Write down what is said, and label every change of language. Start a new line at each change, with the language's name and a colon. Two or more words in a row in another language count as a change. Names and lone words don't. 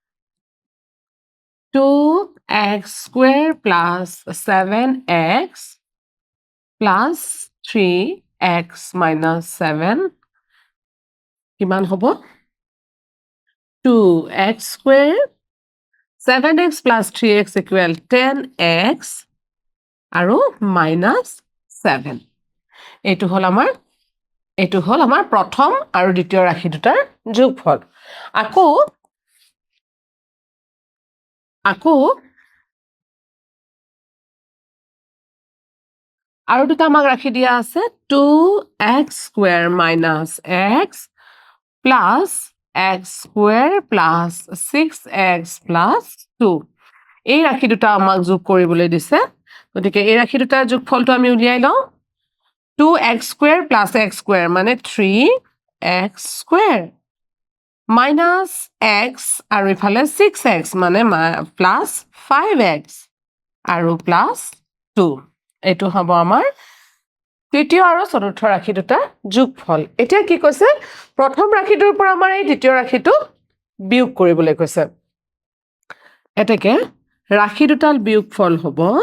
English: 2x square plus 7x plus 3x minus 7
Assamese: কিমান হ'ব
English: 2x square 7x plus 3x equal 10x আৰু minus 7
Assamese: এইটো হ'ল আমাৰ প্ৰথম আৰু দ্বিতীয় ৰাশি দুটাৰ যোগফল আকৌ আৰু দুটা আমাক ৰাখি দিয়া আছে
English: 2x square minus x plus x square plus 6x plus 2
Assamese: এই ৰাশি দুটা আমাক যোগ কৰিবলৈ দিছে গতিকে এই ৰাশি দুটাৰ যোগফলটো আমি উলিয়াই লওঁ 2x
English: square plus x square
Assamese: মানে 3x square
English: minus x
Assamese: আৰু ইফালে 6x মানে
English: plus 5x
Assamese: আৰু
English: plus 2
Assamese: এইটো হ'ব আমাৰ তৃতীয় আৰু চতুৰ্থ ৰাশি দুটা যোগফল এতিয়া কি কৈছে প্ৰথম ৰাশিটোৰ পৰা আমাৰ এই দ্বিতীয় ৰাশিটো বিয়োগ কৰিবলৈ কৈছে এতেকে ৰাশি দুটাৰ বিয়োগফল হ'ব